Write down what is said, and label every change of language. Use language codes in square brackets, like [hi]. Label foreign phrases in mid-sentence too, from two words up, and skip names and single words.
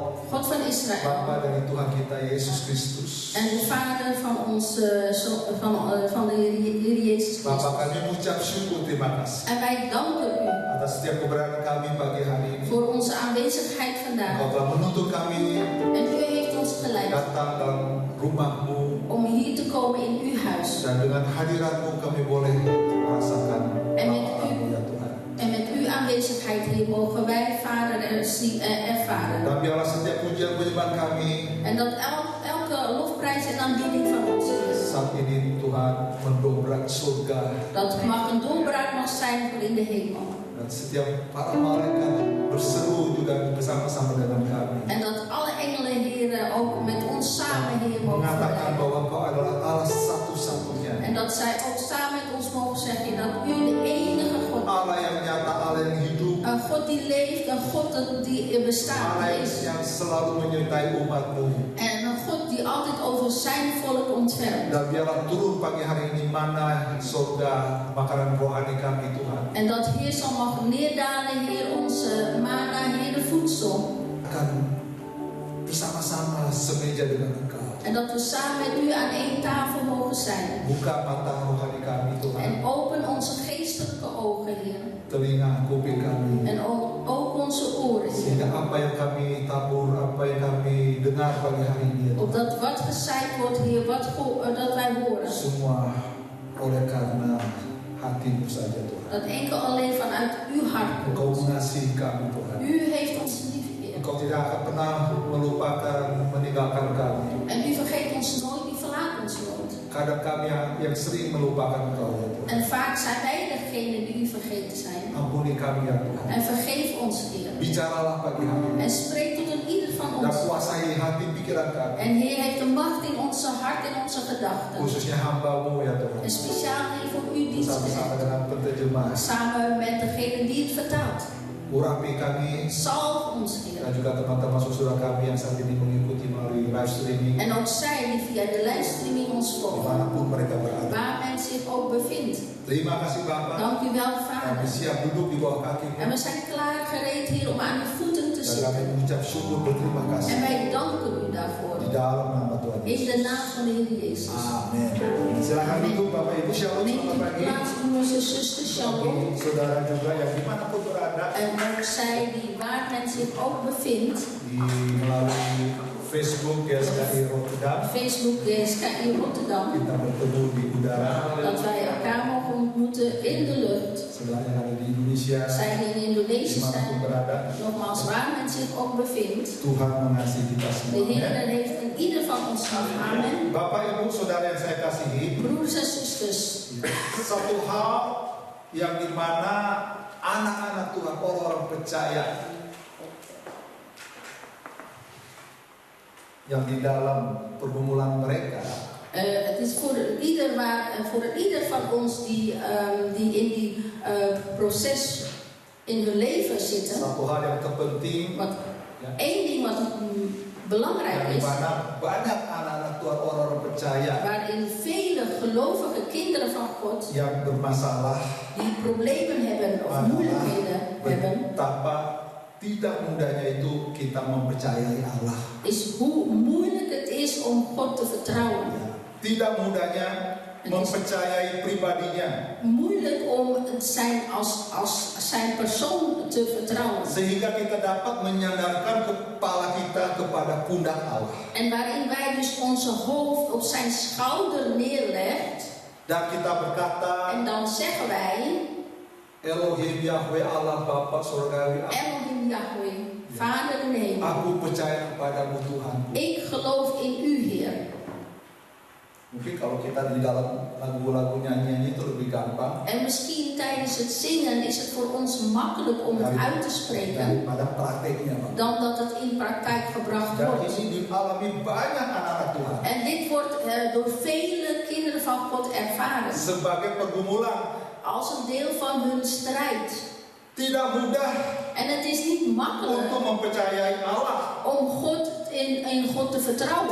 [nl] God van Israël. [id] Bapa dari Tuhan kita Yesus Kristus. [nl] En de Vader van van de Heer Jezus [id] Bapa [nl] Christus. [id] kami mengucap syukur terima kasih [nl] En wij danken u [id] atas setiap keberadaan kami pagi hari ini. [nl] voor onze aanwezigheid [id] Engkau [nl] vandaag. [id] telah menuntut kami [nl] En u heeft ons geleid [id] datang dalam rumah-Mu [nl] om hier te komen in uw huis. [id] dan dengan hadirat-Mu kami boleh merasakan rahmat-Mu ya Tuhan. [nl] En met uw aanwezigheid hier mogen wij, Vader, ervaren. [id] Dan biarlah setiap pujian penyembahan kami [nl] En dat elke lofprijs en aanbidding van ons is. [id] saat ini Tuhan mendobrak surga [nl] Dat mag een doorbraak mag zijn voor in de hemel. [id] dan setiap para malaikat berseru juga bersama-sama dengan kami. [nl] En dat alle engelen, heren, ook met ons samen, Heer, mogen [id] Mengatakan [nl] verleiden. [id] bahwa Engkau adalah Allah satu-satunya. [nl] En dat zij ook samen met ons mogen zeggen dat u de enige God bent. [id] Allah yang nyata, Allah yang hidup, [nl] Een God die leeft, een God die bestaat [id] Allah [nl] is. [id] yang selalu menyertai umat-Mu. [nl] En een God die altijd over zijn volk ontfermt. [id] Dan biarlah turun pagi hari ini mana surga makanan rohani kami Tuhan. [nl] En dat Heer zal mag neerdalen, Heer, onze mana, Heer, de voedsel. [id] Akan bersama-sama semeja dengan Engkau. [nl] En dat we samen met u aan één tafel mogen zijn. [id] Buka mata rohani kami Tuhan. [nl] En open onze geestelijke ogen, Heer. [id] Telinga kuping kami. [nl] En ook onze oren, Heer. [id] Sehingga apa yang kami tabur, apa yang kami dengar pagi hari ini ya Tuhan. [nl] Opdat wat gezaaid wordt, Heer, dat wij horen. [id] Semua oleh karena hati-Mu saja Tuhan. [nl] Dat enkel alleen vanuit uw hart [id] Engkau [nl] komt. [id] mengasihi kami Tuhan. [nl] U heeft ons lief, Heer. [id] Engkau tidak akan pernah melupakan, meninggalkan kami. [nl] En u vergeet ons nooit, u verlaat ons nooit. [id] Kadang kami yang sering melupakan Engkau ya Tuhan. [nl] En vaak zijn wij degene die u vergeten zijn. [id] Ampuni kami ya Tuhan. [nl] En vergeef ons, Heer. [id] Bicaralah pagi hari ini. [nl] En spreek tot een ieder van [id] Dan [nl] ons. [id] kuasai hati pikiran kami. [nl] En Heer heeft de macht in onze hart en onze gedachten. [id] Khususnya hamba-Mu ya Tuhan. [nl] En speciaal Heer voor uw dienst. [id] Bersama-sama dengan penterjemah. [nl] Samen met degene die het vertaalt. [id] Urapi kami [nl] Salve ons, Heer. [id] dan juga teman-teman saudara kami yang saat ini mengikuti melalui [en] live streaming [nl] En ook zij die via de livestreaming ons volgen. [id] dimanapun mereka berada. [nl] Waar men zich ook bevindt. [id] Terima kasih Bapak. [nl] Dank u wel, [id] Kami [nl] Vader. [id] siap duduk di bawah kaki-Mu. [nl] En we zijn klaar gereed, Heer, om aan uw voeten te [id] Dan kami [nl] zitten. [id] mengucap syukur berterima kasih [nl] En wij danken u daarvoor. [id] di dalam nama Tuhan [nl] In [id] Yesus. [nl] de naam van de Heer Jezus. [id] Amin. Silakan duduk Bapak Ibu. Shalom, [nl] Neem [id] selamat [nl] uw [id] pagi. [nl] plaats, broers en zusters, shalom. [id] Bagi saudara juga yang dimanapun berada [nl] En ook zij die waar men zich ook bevindt. [id] di melalui Facebook GSKI Rotterdam. [nl] Facebook GSKI Rotterdam. [id] Kita bertemu di udara. [nl] Dat wij elkaar mogen ontmoeten in de lucht. [id] Saudara yang ada di Indonesia, [nl] Zij die in Indonesië [id] dimanapun [nl] zijn. [id] berada, [nl] Nogmaals, waar men zich ook bevindt. [id] Tuhan mengasihi kita [nl] De [id] semua. [nl] Heer heeft in ieder van ons lief. Amen. [id] Bapak Ibu saudara yang saya kasihi, [nl] Broers en zusters. [id] satu hal yang dimana anak-anak Tuhan, orang-orang percaya yang di dalam pergumulan mereka [nl] Het is voor ieder van ons die in die proces in hun leven zitten. [id] satu hal yang terpenting [nl] Wat één ding wat belangrijk [id] yang [nl] is, [id] dimana banyak anak-anak Tuhan, orang-orang percaya [nl] waarin vele gelovige kinderen van God [id] yang bermasalah, [nl] die problemen hebben of moeilijkheden hebben, [id] betapa tidak mudahnya itu kita mempercayai Allah. [nl] is hoe moeilijk het is om God te vertrouwen. [id] Tidak mudahnya mempercayai pribadinya, [nl] Moeilijk om als zijn persoon te vertrouwen. [id] sehingga kita dapat menyandarkan kepala kita kepada pundak Allah. [nl] En waarin wij dus onze hoofd op zijn schouder neerlegt. [id] Dan kita berkata, [nl] En dan zeggen wij, [id] Elohim Yahweh Allah Bapa Surgawi, [nl] Elohim Yahweh, Vader in de hemel. [id] aku percaya kepadamu Tuhan. [nl] Ik geloof in u, Heer. [id] Mungkin kalau kita di dalam lagu-lagu nyanyiannya itu lebih gampang [nl] En misschien tijdens het zingen is het voor ons makkelijk om het uit te spreken. [id] daripada prakteknya, Pak. [nl] Dan dat het in praktijk gebracht [id] Dan [nl] wordt. [id] ini dialami banyak anak-anak Tuhan [nl] En dit wordt door vele kinderen van God ervaren. [id] sebagai pergumulan. [nl] Als een deel van hun strijd. [id] Tidak mudah [nl] En het is niet makkelijk [id] untuk mempercayai Allah. [nl] om God in God te vertrouwen.